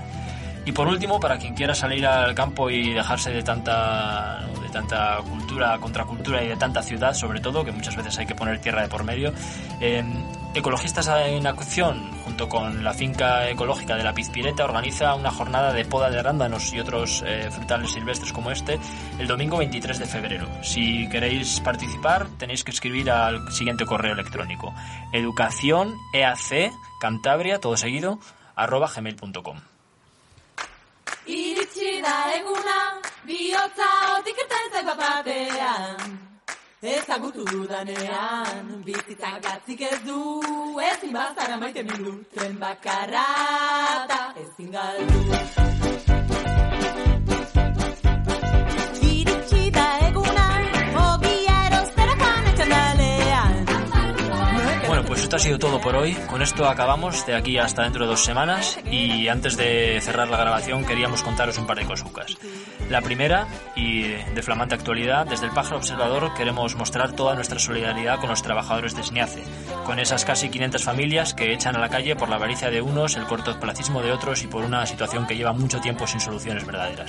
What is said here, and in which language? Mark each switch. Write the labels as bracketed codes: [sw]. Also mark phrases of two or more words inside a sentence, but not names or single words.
[es] Y por último, para quien quiera salir al campo y dejarse de tanta cultura, contracultura y de tanta ciudad, sobre todo, que muchas veces hay que poner tierra de por medio, Ecologistas en Acción, junto con la finca ecológica de la Pizpireta, organiza una jornada de poda de arándanos y otros frutales silvestres como este el domingo 23 de febrero. Si queréis participar, tenéis que escribir al siguiente correo electrónico: educacioneaccantabria, todo seguido, @gmail.com. [eu] Iritsi da eguna, bihotza otik irten batean. Ezagutu dudanean, bizitzak atzik ez du, ezin bazara maite mindu, tren bakarra da ezin galdu. Iritsi da eguna, ogia erosterakoan etxandalean. [es] Bueno, pues esto ha sido todo por hoy. Con esto acabamos, de aquí hasta dentro de 2 semanas, y antes de cerrar la grabación queríamos contaros un par de cosucas. La primera, y de flamante actualidad, desde el Pájaro Observador queremos mostrar toda nuestra solidaridad con los trabajadores de Sniace, con esas casi 500 familias que echan a la calle por la avaricia de unos, el cortoplacismo de otros y por una situación que lleva mucho tiempo sin soluciones verdaderas.